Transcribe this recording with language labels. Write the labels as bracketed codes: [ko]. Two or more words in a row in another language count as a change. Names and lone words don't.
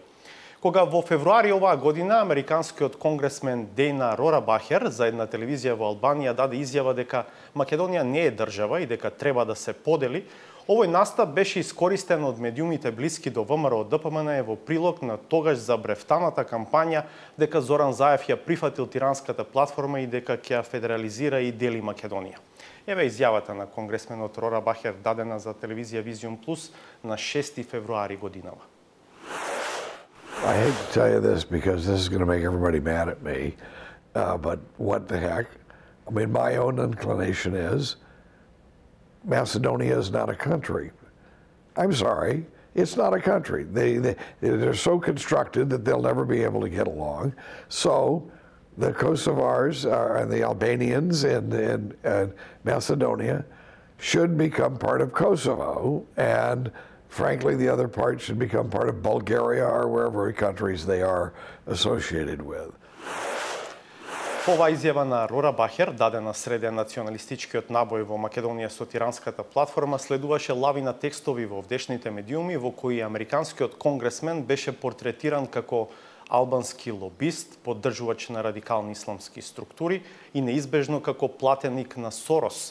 [mk] Кога во февруари оваа година американскиот конгресмен Рора за една телевизија во Албанија даде изјава дека Македонија не е држава и дека треба да се подели, овој настап беше искористен од медиумите блиски до ВМРО-ДПМНЕ во прилог на тогаш забрефтаната кампања дека Зоран Заев ја прифатил тиранската платформа и дека ќе ја федерализира и дели Македонија. Еве изјавата на конгресменот Рора Бахер дадена за телевизија Визион Плюс на 6 февруари годинава. [en] I hate to tell you this because this is going to make everybody mad at me, but what the heck? I mean, my own inclination is Macedonia is not a country. I'm sorry, it's not a country. They're so constructed that they'll never be able to get along. So the Kosovars and the Albanians in Macedonia should become part of Kosovo, and frankly, the other part should become part of Bulgaria or wherever countries they are associated with. [mk] Ова изјава на Рора Бахер, дадена среде националистичкиот набој во Македонија со тиранската платформа, следуваше лавина текстови во овдешните медиуми во кои американскиот конгресмен беше портретиран како албански лобист, поддржувач на радикални исламски структури и неизбежно како платеник на Сорос.